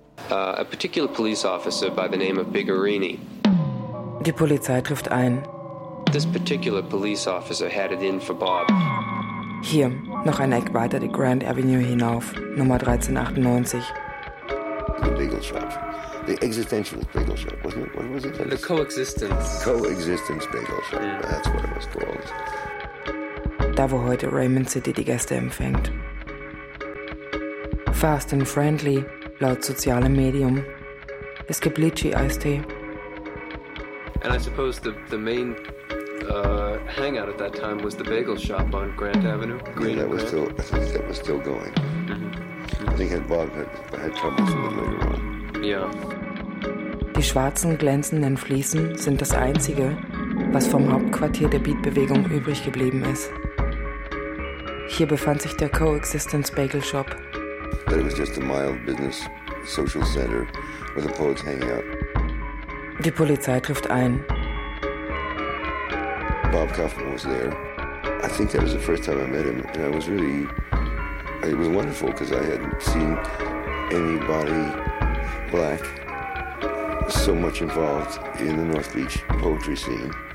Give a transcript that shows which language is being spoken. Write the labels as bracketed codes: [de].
[en] a particular police officer by the name of Bigorini. [de] Die Polizei trifft ein. [en] This particular police officer had it in for Bob. [de] Hier, noch ein Eck weiter die Grand Avenue hinauf, Nummer 1398. [en] The Beagle Shop. The existential Beagle Shop, wasn't it? What was it? The coexistence. Coexistence Beagle Shop, that's what it was called. [de] Da, wo heute Raymond City die Gäste empfängt. [en] Fast and friendly, [de] laut sozialem Medium. Es gibt Litchi-Eistee. [en] And I suppose the main hangout at that time was the bagel shop on Grant Avenue. Green, yeah, that was still going. Mm-hmm. I think Bob had troubles with it later on. Yeah. [de] Die schwarzen, glänzenden Fliesen sind das Einzige, was vom Hauptquartier der Beat-Bewegung übrig geblieben ist. Hier befand sich der Coexistence Bagel Shop. [en] But it was just a mild business social center where the poets hang out. [de] Die Polizei trifft ein. [en] Bob Kaufman was there. I think that was the first time I met him, and I was really, it was wonderful because I hadn't seen anybody black so much involved in the North Beach poetry scene.